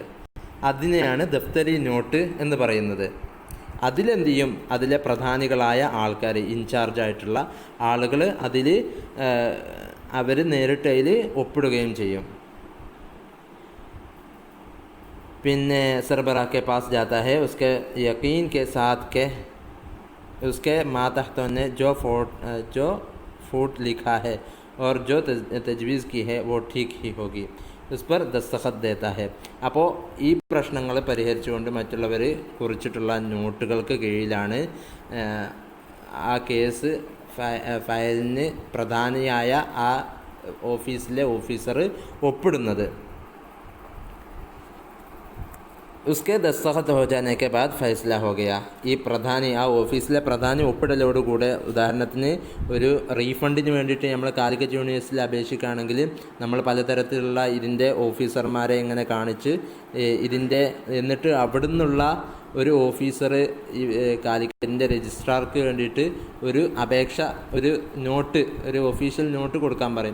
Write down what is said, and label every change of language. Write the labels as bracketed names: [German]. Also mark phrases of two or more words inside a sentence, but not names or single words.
[Malayalam] അതിനെയാണ് ദഫ്തരി നോട്ട് എന്ന് പറയുന്നത്. അതിലെന്ത് ചെയ്യും, അതിലെ പ്രധാനികളായ ആൾക്കാർ, ഇൻചാർജായിട്ടുള്ള ആളുകൾ അവർ നേരിട്ട് അതിൽ ഒപ്പിടുകയും ചെയ്യും. [Hindi] പിന്നെ सरबराह के पास जाता है, उसके यकीन के साथ के उसके मातहतों ने जो फूट लिखा है और जो तजवीज़ की है वो ठीक ही होगी, उस पर दस्तखत देता है. [Malayalam] അപ്പോൾ ഈ പ്രശ്നങ്ങൾ പരിഹരിച്ചുകൊണ്ട് മറ്റുള്ളവർ കുറിച്ചിട്ടുള്ള നോട്ടുകൾക്ക് കീഴിലാണ് ആ കേസ് ഫയലിന് പ്രധാനിയായ ആ ഓഫീസിലെ ഓഫീസർ ഒപ്പിടുന്നത്. [Hindi] उसके दस्तखत हो जाने के बाद फैसला हो गया. [Malayalam] ഈ പ്രധാനി, ആ ഓഫീസിലെ പ്രധാനി ഒപ്പിടലോടുകൂടെ, ഉദാഹരണത്തിന് ഒരു റീഫണ്ടിന് വേണ്ടിയിട്ട് നമ്മൾ കാലിക്കറ്റ് യൂണിവേഴ്സിറ്റിയിൽ അപേക്ഷിക്കുകയാണെങ്കിൽ നമ്മൾ പലതരത്തിലുള്ള ഇതിൻ്റെ ഓഫീസർമാരെ ഇങ്ങനെ കാണിച്ച് എന്നിട്ട് അവിടെ നിന്നുള്ള ഒരു ഓഫീസർ ഈ കാലിക്കറ്റിൻ്റെ രജിസ്ട്രാർക്ക് വേണ്ടിയിട്ട് ഒരു അപേക്ഷ, ഒരു [English] official note [Malayalam] കൊടുക്കാൻ പറയും.